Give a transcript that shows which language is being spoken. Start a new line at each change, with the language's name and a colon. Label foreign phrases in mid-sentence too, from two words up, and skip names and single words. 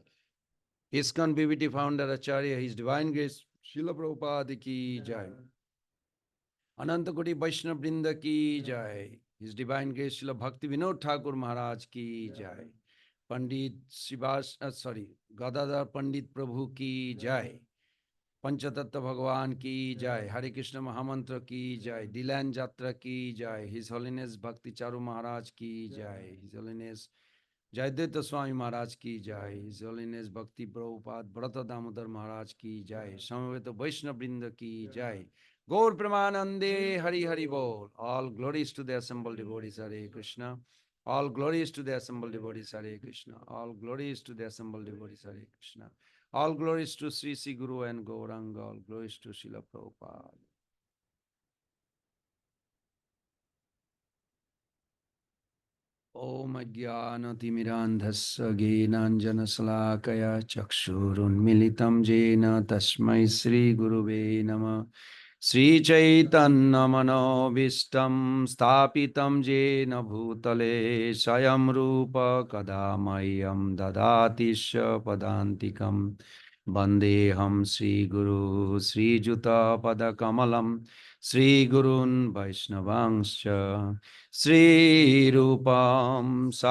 English: ISKCON BBT founder Acharya, His Divine Grace Srila Prabhupada
Hindi: की जय. अनन्तकोटि वैष्णव वृन्द की जय.
English: His Divine Grace Srila Bhakti Vinod Thakur Maharaj
Hindi: की जय. पण्डित गदाधर पण्डित प्रभु की जय. पंचतत्व भगवान की जय, हरे कृष्ण महामंत्र की जय, डिलैन यात्रा की जय,
English: His Holiness
Hindi: भक्ति चारू महाराज की जय,
English: His Holiness
Hindi: जयदेव स्वामी महाराज की जय,
English: His Holiness
Hindi: भक्ति प्रभुपाद व्रत दामोदर महाराज की जय, समवेत वैष्णव वृंद की जय, गौर प्रेमानंदे हरि हरि बोल.
English: All glories to the assembled devotees.
Sanskrit: हरे कृष्ण.
English: All glories to the assembled devotees.
Sanskrit: हरे कृष्ण.
English: All glories to the assembled devotees.
Sanskrit: हरे कृष्ण.
English: All glories to Sri Sri Guru and Gauranga. All glories to Srila Prabhupada.
Sanskrit: ॐ अज्ञानतिमिरान्धस्य ज्ञानाञ्जनशलाकया चक्षुरुन्मीलितं येन तस्मै श्रीगुरवे नमः. श्रीचैतन्य मनोऽभीष्टं स्थापितं येन भूतले स्वयं रूपः कदा मह्यं ददाति स्वपदान्तिकम् वन्देऽहं श्रीगुरोः श्रीयुत पदकमलं श्रीगुरून् वैष्णवांश्च श्रीरूपं